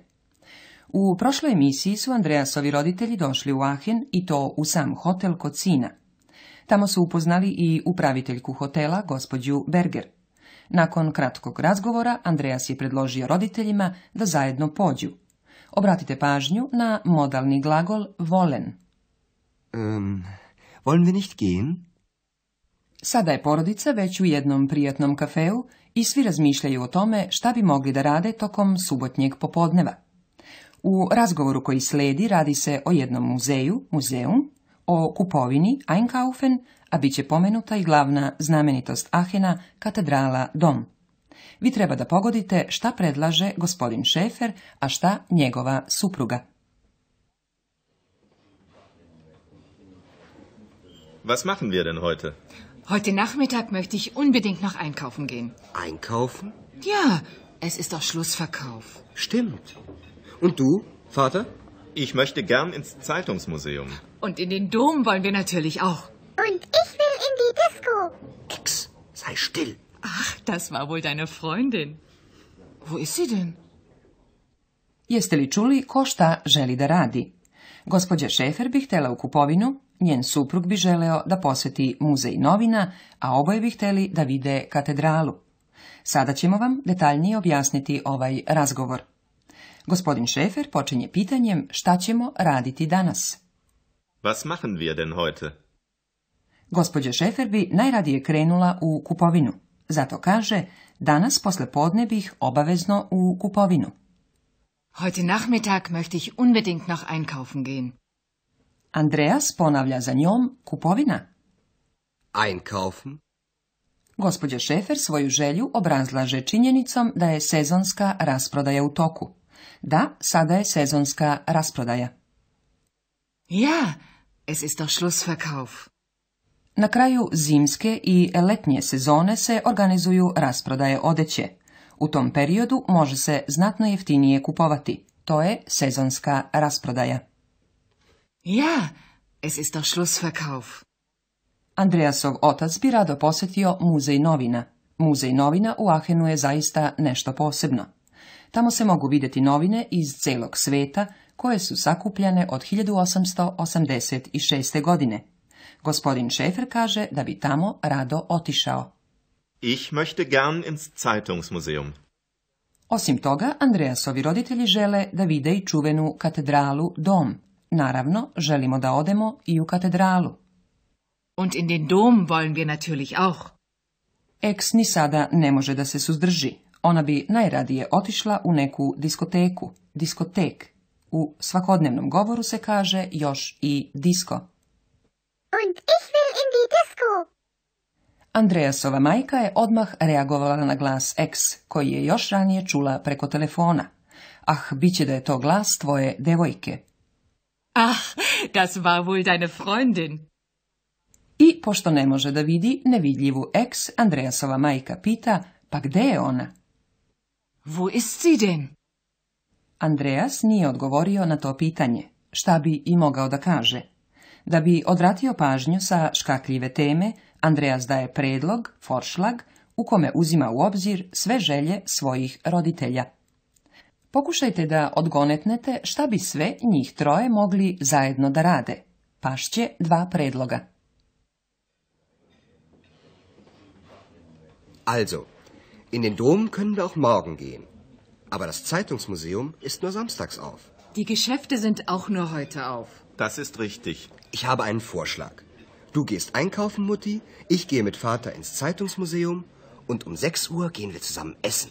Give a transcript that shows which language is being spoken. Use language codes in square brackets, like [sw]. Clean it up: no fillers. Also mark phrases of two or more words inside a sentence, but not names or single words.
[sr] U prošloj emisiji su Andreasovi roditelji došli u Aachen i to u sam hotel kod sina. Tamo su upoznali i upraviteljku hotela, gospođu Berger. Nakon kratkog razgovora, Andreas je predložio roditeljima da zajedno pođu. Obratite pažnju na modalni glagol wollen. [de] Wollen wir nicht gehen? [sr] Sada je porodica već u jednom prijatnom kafeu i svi razmišljaju o tome šta bi mogli da rade tokom subotnjeg popodneva. U razgovoru koji sledi radi se o jednom muzeju, muzeum, o kupovini, Einkaufen, a bit će pomenuta i glavna znamenitost Aachena, katedrala Dom. Vi treba da pogodite šta predlaže gospodin Schäfer, a šta njegova supruga. [de] Was machen wir denn heute? Heute Nachmittag möchte ich unbedingt noch einkaufen gehen. Einkaufen? Ja, es ist doch Schlussverkauf. Stimmt. Und du, Vater? Ich möchte gern ins Zeitungsmuseum. Und in den Dom wollen wir natürlich auch. Und ich will in die Disco. Ex, sei still. Ach, das war wohl deine Freundin. Wo ist sie denn? [sr] Jeste li čuli ko šta želi da radi? Gospođa Schäfer bi htjela u kupovinu, njen suprug bi želeo da posjeti muzej novina, a oboje bi htjeli da vide katedralu. Sada ćemo vam detaljnije objasniti ovaj razgovor. Gospodin Schäfer počinje pitanjem šta ćemo raditi danas. [de] Was machen wir denn heute? [sr] Gospođa Schäfer bi najradije krenula u kupovinu. Zato kaže, danas posle podne bih obavezno u kupovinu. [de] Heute Nachmittag möchte ich unbedingt noch einkaufen gehen. [sr] Andreas ponavlja za njom kupovina. [de] Einkaufen? [sr] Gospođa Schäfer svoju želju obrazlaže činjenicom da je sezonska rasprodaja u toku. Da, sada je sezonska rasprodaja. [de] Ja, es ist doch Schlussverkauf. [sr] Na kraju zimske i letnje sezone se organizuju rasprodaje odeće. U tom periodu može se znatno jeftinije kupovati. To je sezonska rasprodaja. [de] Ja, es ist doch Schlussverkauf. [sr] Andreasov otac bi rado posjetio muzej novina. Muzej novina u Aachenu je zaista nešto posebno. Tamo se mogu vidjeti novine iz celog sveta koje su sakupljane od 1886. godine. Gospodin Schäfer kaže da bi tamo rado otišao. [de] Ich möchte gern ins Zeitungsmuseum. [sr] Osim toga, Andreasovi roditelji žele da vide i čuvenu katedralu Dom. Naravno, želimo da odemo i u katedralu. [de] Und in den Dom wollen wir natürlich auch. [sr] Ex ni sada ne može da se suzdrži. Ona bi najradije otišla u neku diskoteku, diskotek. U svakodnevnom govoru se kaže još i disko. [de] Und ich will in die Disco. [sr] Andreasova majka je odmah reagovala na glas ex, koji je još ranije čula preko telefona. Ah, bit će da je to glas tvoje devojke. [de] Ach, das war wohl deine Freundin. [sr] I pošto ne može da vidi nevidljivu ex, Andreasova majka pita, pa gde je ona? [de] Wo ist sie denn? [sr] Andreas nije odgovorio na to pitanje. Šta bi i mogao da kaže? Da bi odvratio pažnju sa škakljive teme, Andreas daje predlog, Vorschlag, u kome uzima u obzir sve želje svojih roditelja. Pokušajte da odgonetnete šta bi sve njih troje mogli zajedno da rade. Pašće dva predloga. [de] Also, in den Dom können wir auch morgen gehen. Aber das Zeitungsmuseum ist nur samstags auf. Die Geschäfte sind auch nur heute auf. Das ist richtig. Ich habe einen Vorschlag. Du gehst einkaufen, Mutti, ich gehe mit Vater ins Zeitungsmuseum und um 6 Uhr gehen wir zusammen essen.